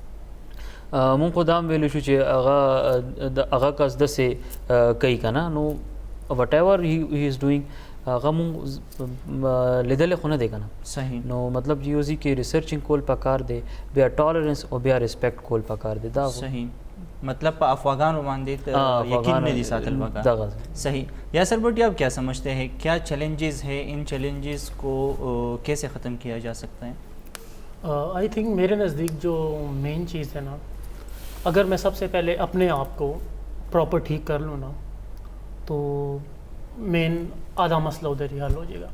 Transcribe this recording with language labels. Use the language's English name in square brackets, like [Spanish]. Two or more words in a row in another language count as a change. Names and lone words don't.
[Pashto] مونږ خو دا هم ویلی شو چې هغه کس داسې کوي که نه, نو [English] whatever he is doing [Pashto] هغه مونږ لیدلی خو نه دی که نه. صحیح. نو مطلب یو ځای کې ریسرچنګ کول پکار دی, بیا ټالرنس او بیا ریسپیکټ کول پکار دی. دا صحیح, مطلب په افغانوں باندې یقین نہیں ساتل پکار. صحیح. [Urdu] یاسر بھٹی آپ کیا سمجھتے ہیں, کیا چیلنجز ہے, ان چیلنجز کو کیسے ختم کیا جا سکتا ہے؟ [English] I think [Urdu] میرے نزدیک جو مین چیز ہے نا, اگر میں سب سے پہلے اپنے آپ کو پراپر ٹھیک کر لوں نا, تو مین آدھا مسئلہ ادھر ہی حل ہو جائے گا.